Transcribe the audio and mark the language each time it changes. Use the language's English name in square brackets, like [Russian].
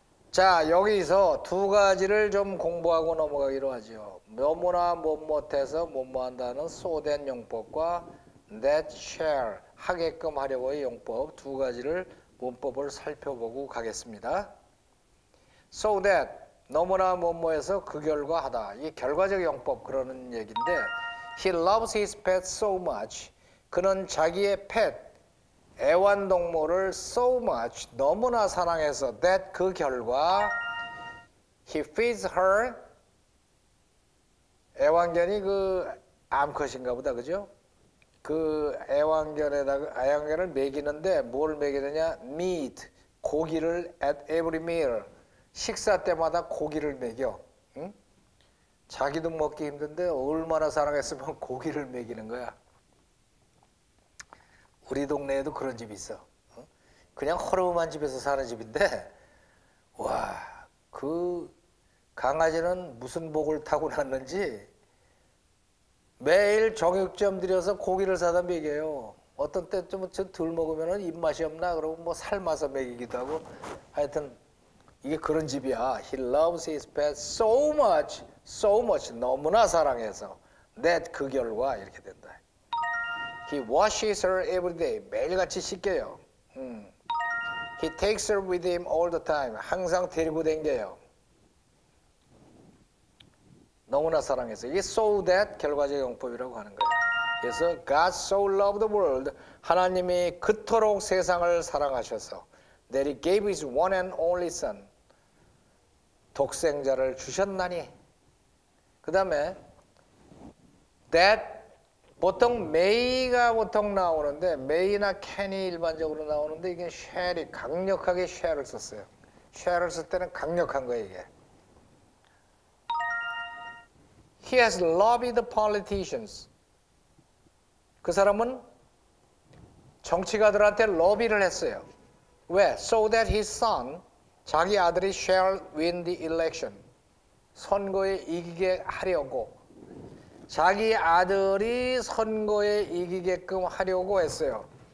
[Korean] 자, 여기서 두 가지를 좀 공부하고 넘어가기로 하죠. 뭐뭐나 뭐못해서 뭐뭐한다는 so that 용법과 that shall 하게끔 하려고의 용법 두 가지를 문법을 살펴보고 가겠습니다. So that 너무나 뭐뭐해서 그 결과 하다. 이게 결과적 용법 그러는 얘기인데 [English] He loves his pet so much. [Korean] 그는 자기의 pet 애완동물을 so much 너무나 사랑해서 that 그 결과 [English] he feeds her [Korean] 애완견이 그 암컷인가 보다 그죠? 그 애완견을 먹이는데 뭘 먹이느냐? meat 고기를 [English] at every meal [Korean] 식사 때마다 고기를 먹여. 응? 자기도 먹기 힘든데 얼마나 사랑했으면 고기를 먹이는 거야. 우리 동네에도 그런 집이 있어. 그냥 허름한 집에서 사는 집인데 와, 그 강아지는 무슨 복을 타고났는지 매일 정육점 들여서 고기를 사다 먹여요. 어떤 때 좀 덜 먹으면 입맛이 없나 그러고 뭐 삶아서 먹이기도 하고 하여튼 이게 그런 집이야. [English] He loves his pet so much [Korean] 너무나 사랑해서 [English] that [Korean] 그 결과 이렇게 된다. [English] He washes her every day. [Korean] 매일같이 씻겨요. [English] He takes her with him all the time. [Korean] 항상 데리고 다녀요. 너무나 사랑해서. 이게 so that 결과적 용법이라고 하는 거예요. 그래서 [English] God so loved the world. [Korean] 하나님이 그토록 세상을 사랑하셔서 [English] that he gave his one and only son. [Korean] 독생자를 주셨나니. 그 다음에 that 보통 may가 보통 나오는데 may나 can이 일반적으로 나오는데 이게 shall이 강력하게 shall을 썼어요. shall을 쓸 때는 강력한 거예요 이게. [English] He has lobbied the politicians. [Korean] 그 사람은 정치가들한테 로비를 했어요. 왜? [English] So that his son, [Korean] 자기 아들이 [English] shall win the election. [Korean] 선거에 이기게 하려고. 자기 아들이 선거에 이기게끔 하려고 했어요.